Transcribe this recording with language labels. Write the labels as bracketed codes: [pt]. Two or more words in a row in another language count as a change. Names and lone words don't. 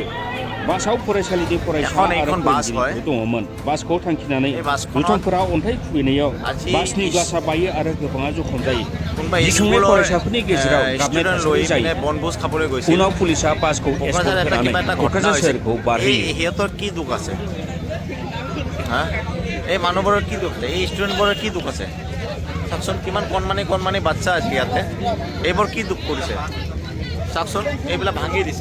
[brx] बासआव फरायसालिनि फरायसा आरो फोरोंगिरिफोर दङमोन। बासखौ थांखिनानै दुथांफोरा अन्थाइ खुबैनायाव बासनि ग्लासआ बायो आरो गोबाङा जखम जायो। गिखांनाय फरायसाफोरनि गेजेराव गाबनाय थासारि जायो। उनाव पुलिसआ बासखौ एस्कर्ट होनानै क'क्राझार सोहोरखौ बारहोयो। [as] সিহঁতৰ কি দুখ আছে? হা, এই মানুহবোৰৰ কি দুখ আছে? এই ষ্টুডেণ্টবোৰৰ কি দুখ আছে? চাওকচোন কিমান কণমানি বাচ্চা আছে ইয়াতে। এইবোৰ কি দুখ কৰিছে চাওকচোন, এইবিলাক ভাঙি দিছে।